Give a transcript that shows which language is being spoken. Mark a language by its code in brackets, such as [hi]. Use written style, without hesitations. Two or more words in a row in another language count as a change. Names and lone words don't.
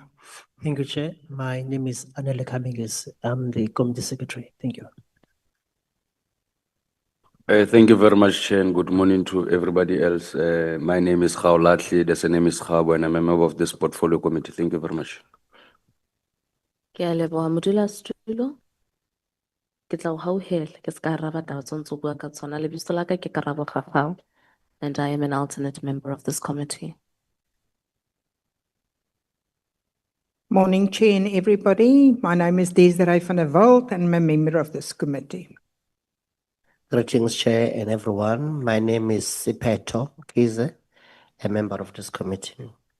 [en] Thank you, Chair. My name is Anele Kaminges. I'm the Committee Secretary. Thank you. Thank you very much, Chair, and good morning to everybody else. My name is Khao Latli, the name is Khabo, and I'm a member of this Portfolio Committee. Thank you very much. [st] Ke a leboha modulasetulo. Ke tla o hauhela ke ska araba taba tse ntse o bua ka tsona. Lebitso la ka ke Karabo Kgakgao, [en] and I am an alternate member of this committee. Morning, Chair and everybody. My name is Desiree van der Walt and I'm a member of this committee. Greetings, Chair and everyone. My name is Sipeto Kize, a member of this committee.